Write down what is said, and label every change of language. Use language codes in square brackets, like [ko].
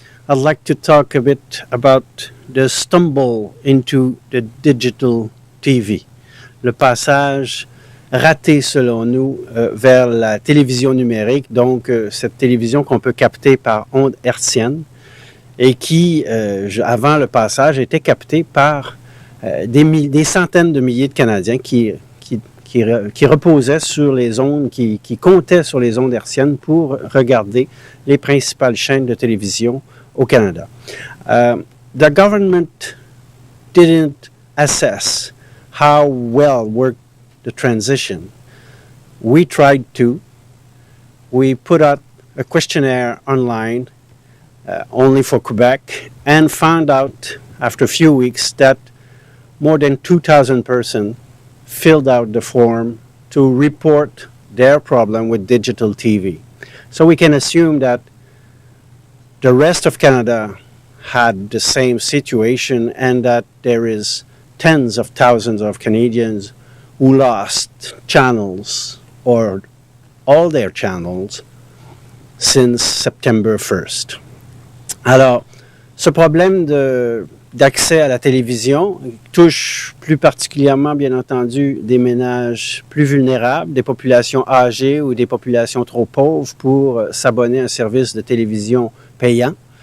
[en] I'd like to talk a bit about the stumble into the digital TV, [fr] le passage raté selon nous vers la télévision numérique, donc cette télévision qu'on peut capter par ondes hertziennes et qui, avant le passage, était captée par des centaines de milliers de Canadiens qui reposaient sur les ondes, qui comptaient sur les ondes hertziennes pour regarder les principales chaînes de télévision au Canada. [en] The government didn't assess how well worked the transition. We tried to. We put out a questionnaire online only for Quebec and found out after a few weeks that more than 2,000 persons filled out the form to report their problem with digital TV. So we can assume that the rest of Canada had the same situation and that there is tens of thousands of Canadians who lost channels or all their channels since September 1st. [fr] Alors, ce problème d'accès à la télévision touche plus particulièrement, bien entendu, des ménages plus vulnérables, des populations âgées ou des populations trop pauvres pour s'abonner à un service de télévision payant.